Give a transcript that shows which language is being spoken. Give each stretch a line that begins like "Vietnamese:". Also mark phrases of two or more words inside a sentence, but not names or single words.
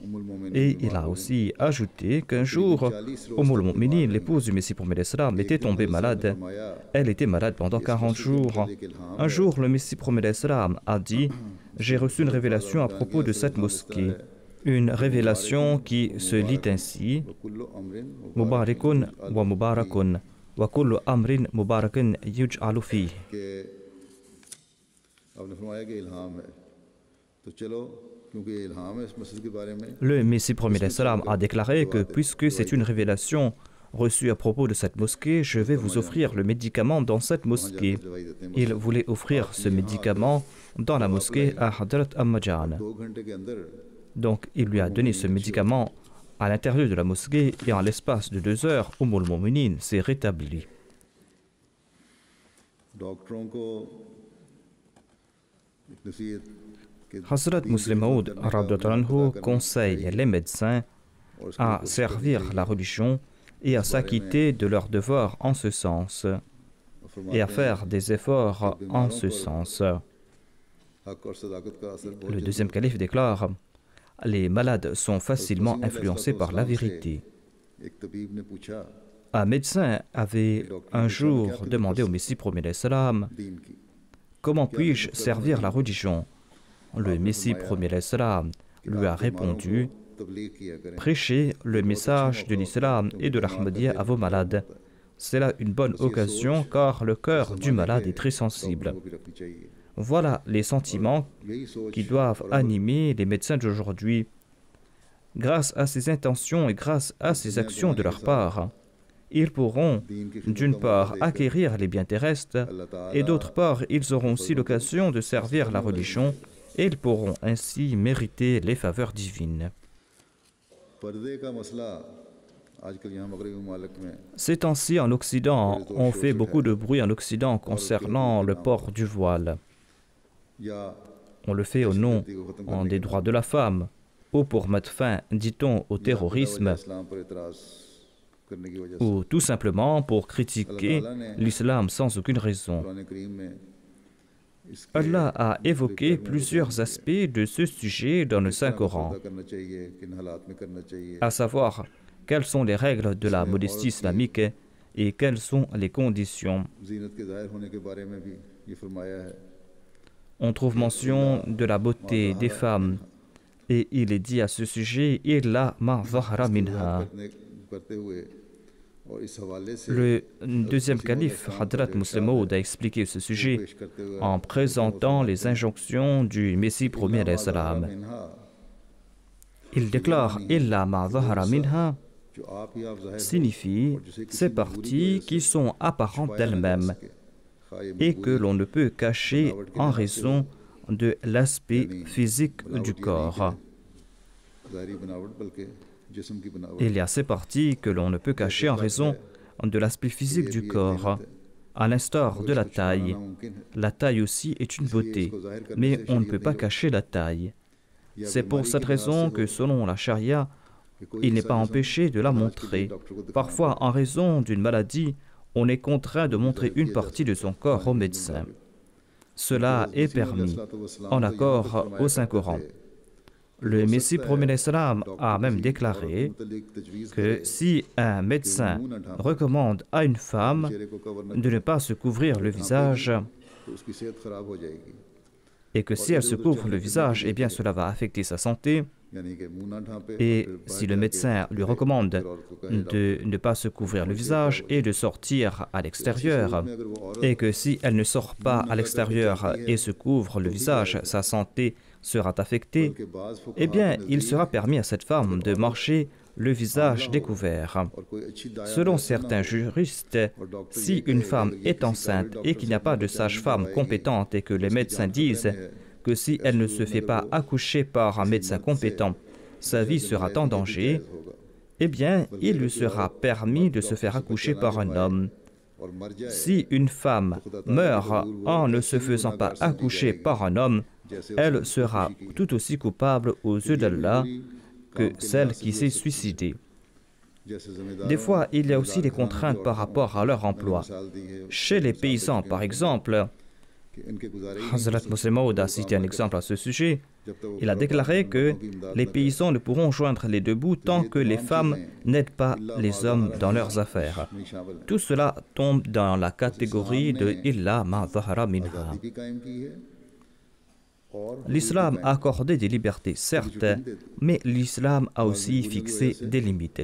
French: Et il a aussi ajouté qu'un jour, Al-Mu'minin, l'épouse du Messie promis
Arabic: عليه السلام,
French: était tombée malade. Elle était malade pendant 40 jours. Un jour, le Messie promis
Arabic: عليه السلام
French: a dit: j'ai reçu une révélation à propos de cette mosquée. Une révélation qui se lit ainsi:
Arabic: مبارك و مبارك و كل أمر مبارك يجعل فيه.
French: Le Messie promis
Arabic: عليه السلام
French: a déclaré que puisque c'est une révélation reçue à propos de cette mosquée, je vais vous offrir le médicament dans cette mosquée. Il voulait offrir ce médicament dans la mosquée à Hadrat Ammajan. Donc il lui a donné ce médicament à l'intérieur de la mosquée et en l'espace de 2 heures, al-Mu'minin s'est rétablie.
Urdu: ڈاکٹروں کو ایک نصیحت کہ
French: Hazrat Muslim Maud conseille les médecins à servir la religion et à s'acquitter de leurs devoirs en ce sens et à faire des efforts en ce sens.
Urdu: حق اور صداقت کا اثر بہت
French: Le deuxième calife déclare: les malades sont facilement influencés par la vérité.
Urdu: ایک طبیب نے پوچھا
French: Un médecin avait un jour demandé au Messie premier salam:
Urdu: دین کی
French: comment puis-je servir la religion? Le Messie premier salam lui a répondu:
Urdu: تبلیغ کیا کریں
French: prêchez le message de l'islam et de l'Ahmadiyya à vos malades. C'est là une bonne occasion car le cœur du malade est très sensible.
Urdu: وہ بھی رکھنی چاہیے
French: Voilà les sentiments
Urdu: یہی سوچ
French: qui doivent animer les médecins d'aujourd'hui. Grâce à ces intentions et grâce à ces actions de leur part, ils pourront d'une part acquérir les biens terrestres et d'autre part ils auront aussi l'occasion de servir la religion et ils pourront ainsi mériter les faveurs divines.
Urdu: پردے کا مسئلہ آجکل یہاں مغربی ممالک میں
French: Ces temps-ci en Occident, on fait beaucoup de bruit en Occident concernant le port du voile.
Urdu: یا
French: On le fait au nom des droits de la femme ou pour mettre fin, dit-on, au terrorisme
Urdu: اسلام پر اعتراض کرنے کی وجہ سے
French: ou tout simplement pour critiquer l'islam sans aucune raison.
Urdu: قرآن کریم میں اس کے
French: Allah a évoqué plusieurs aspects de ce sujet dans le Saint-Coran,
Urdu: پتہ کرنا چاہیے کن حالات میں کرنا چاہیے
French: à savoir quelles sont les règles de la modestie islamique et quelles sont les conditions.
Urdu: زینت کے ظاہر ہونے کے بارے میں بھی یہ فرمایا ہے
French: On trouve mention de la beauté des femmes et il est dit à ce sujet
Arabic: إلا ما ظهر منها.
Urdu: کرتے ہوئے اور اس حوالے سے
French: Le deuxième calife, Hadrat Muslim Maud, a expliqué ce sujet
Urdu: پیش کرتے ہوئے
French: en présentant les injonctions du Messie premier
Arabic: عليه السلام.
Urdu: منہا
French: Il déclare
Arabic: إلا ما ظهر منها
Urdu: جو آپ ہی آپ ظاہر
French: signifie ces parties qui sont apparentes d'elles-mêmes et que l'on ne peut cacher en raison de l'aspect physique du corps.
Urdu: ظاہری بناوٹ بلکہ جسم کی بناوٹ
French: Il y a ces parties que l'on ne peut cacher en raison de l'aspect physique du corps, à l'instar de la taille.
Urdu: ناممکن ہے
French: La taille aussi est une beauté, mais on ne peut pas cacher la taille. C'est pour cette raison que selon la charia, il n'est pas empêché de la montrer. Parfois, en raison d'une maladie, on est contraint de montrer une partie de son corps au médecin. Cela est permis, en accord au Saint-Coran. Le Messie premier salam a même déclaré que si un médecin recommande à une femme
Urdu: چہرے کو کور نہ
French: de ne pas se couvrir le visage
Urdu: تو اس کی صحت خراب ہو جائے گی
French: et que si elle se couvre le visage, eh bien cela va affecter sa santé.
Urdu: یعنی کہ منہ نہ ڈھانپے
French: Et si le médecin lui recommande de ne pas se couvrir le visage et de sortir à l'extérieur,
Urdu: اگر وہ عورت
French: et que si elle ne sort pas à l'extérieur et se couvre le visage, sa santé sera affectée,
Urdu: کے بعض فقہا
French: eh bien il sera permis à cette femme de marcher le visage découvert.
Urdu: اور کوئی اچھی دایہ
French: Selon certains juristes, si une femme est enceinte et qu'il n'y a pas de sage-femme compétente et que les médecins disent que si elle ne se fait pas accoucher par un médecin compétent, sa vie sera en danger, eh bien, il lui sera permis de se faire accoucher par un homme.
Urdu: اور مر جائے
French: Si une femme meurt en ne se faisant pas accoucher par un homme, elle sera tout aussi coupable aux yeux d'Allah que celle qui s'est suicidée.
Urdu: جیسے ذمہ دار
French: Des fois, il y a aussi des contraintes par rapport à leur emploi.
Urdu: مثال دی ہے
French: Chez les paysans, par exemple,
Urdu: کہ ان کے گزارے
French: Hazrat Muslim Maud a cité un exemple à ce sujet.
Urdu: جب تک وہ
French: Il a déclaré que les paysans ne pourront joindre les deux bouts tant que les femmes n'aident pas les hommes dans leurs affaires.
Urdu: نہیں شامل ہے
French: Tout cela tombe dans la catégorie de
Arabic: إلا ما ظهر منها.
Urdu: آزادی بھی قائم کی ہے اور
French: L'islam a accordé des libertés, certes, mais l'islam a aussi fixé des limites.